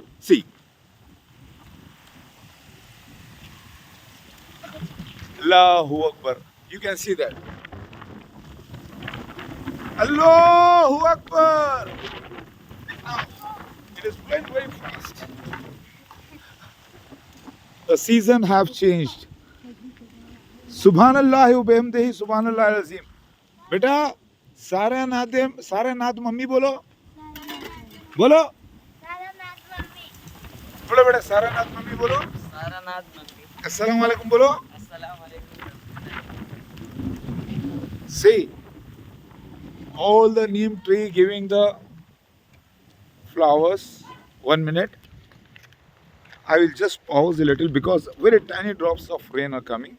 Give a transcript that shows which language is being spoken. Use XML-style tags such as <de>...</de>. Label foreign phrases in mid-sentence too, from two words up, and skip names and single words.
<en>See.</en> <ar>الله أكبر.</ar> <en>You can see that.</en> <ar>الله أكبر!</ar> <en>Now, it is blowing very fast. The season have changed.</en> <ar>سبحان الله وبحمده سبحان الله العظيم.</ar> <ur>بیٹا، Sara Nath ممی بولو. Bolo. بولو بیٹا، Sara Nath ممی بولو.</ur> <ar>السلام عليكم bolo.</ar> <en>See, all the neem tree giving the flowers. 1 minute. I will just pause a little because very tiny drops of rain are coming.</en>